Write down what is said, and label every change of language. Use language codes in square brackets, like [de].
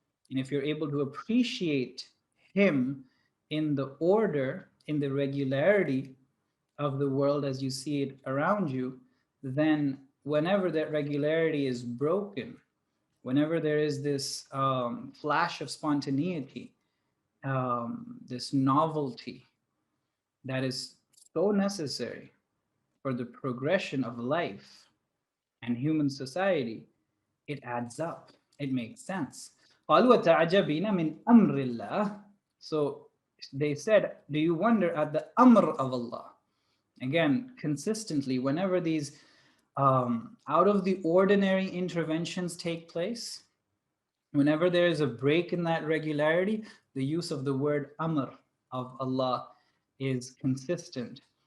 [en] And if you're able to appreciate Him in the order, in the regularity of the world as you see it around you, then whenever that regularity is broken, whenever there is this flash of spontaneity, this novelty that is so necessary for the progression of life and human society, it adds up. It makes sense. [ar] قالوا وتعجبين من أمر الله. [en] So they said, do you wonder at the amr of Allah? Again, consistently, whenever these out of the ordinary interventions take place, whenever there is a break in that regularity, the use of the word amr of Allah is consistent.